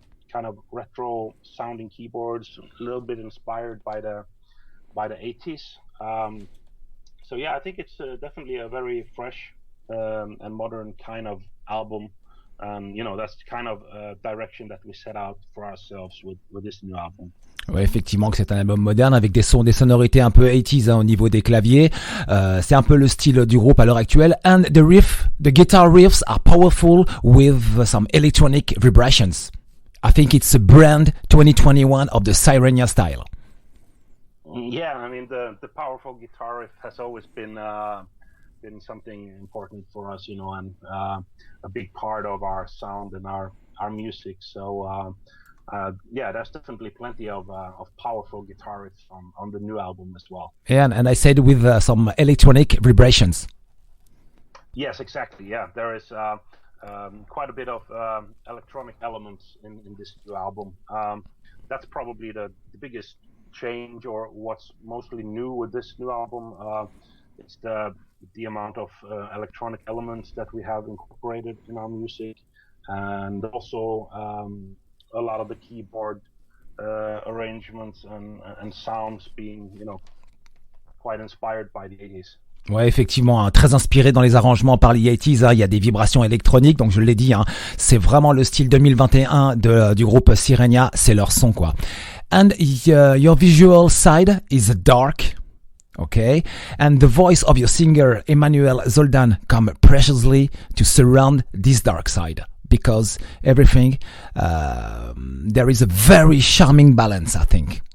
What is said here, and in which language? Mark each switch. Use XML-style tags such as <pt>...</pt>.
<en>Kind of retro sounding keyboards, a little bit inspired by the 80s. So yeah, I think it's definitely a very fresh and modern kind of album. That's kind of a direction that we set out for ourselves with this new album.</en> <fr>Ouais, effectivement, que c'est un album moderne avec des sonorités un peu 80s au niveau des claviers. C'est un peu le style du groupe à l'heure actuelle.</fr> <en>And the guitar riffs are powerful with some electronic vibrations. I think it's a brand 2021 of the Sirenia style. Yeah, I mean the powerful guitar riff has always been something important for us, and a big part of our sound and our music. So there's definitely plenty of powerful guitar riffs on the new album as well. Yeah, and I said with some electronic vibrations. Yes, exactly. Yeah, there is. Quite a bit of electronic elements in this new album. That's probably the biggest change, or what's mostly new with this new album. It's the amount of electronic elements that we have incorporated in our music, and also a lot of the keyboard arrangements and sounds being, quite inspired by the 80s.</en> <fr>Ouais, effectivement, très inspiré dans les arrangements par les 80s, il y a des vibrations électroniques, donc je l'ai dit, c'est vraiment le style 2021 du groupe Sirenia, c'est leur son, quoi.</fr> <en>And your visual side is dark, okay? And the voice of your singer, Emmanuelle Zoldan, come preciously to surround this dark side, because everything, there is a very charming balance, I think.</en>